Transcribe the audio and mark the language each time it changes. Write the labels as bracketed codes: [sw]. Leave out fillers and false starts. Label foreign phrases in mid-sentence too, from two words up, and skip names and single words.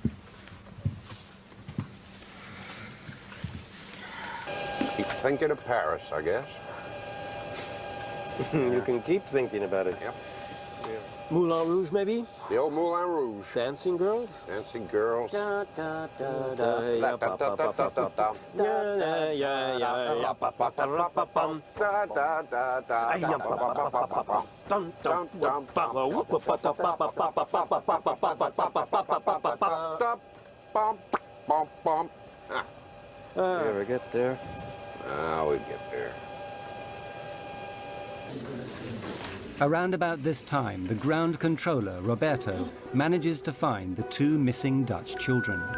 [en] Keep thinking of Paris, I guess. You can keep thinking about it. Yep. Moulin Rouge, maybe? The old Moulin Rouge. Dancing girls? Dancing girls. Da, da, da, da, ya, pa, pa, pa, pa, pa, pa. Ya, ya, ya, ya, pa, pa, pa, ra, pa, pam. Da, da, da, da, Ay, ya, pa, pa, pa, pa, pa, pa. Dum, dum, dum, pa, pa, whoop, pa, pa, pa, pa, pa, pa, pa, pa, pa, pa, pa, pa, pa, pa, pa, pa, pa, Bum, bum, bum. You ever get there? We'd get there. Around about this time, the ground controller, Roberto, manages to find the 2 missing Dutch children.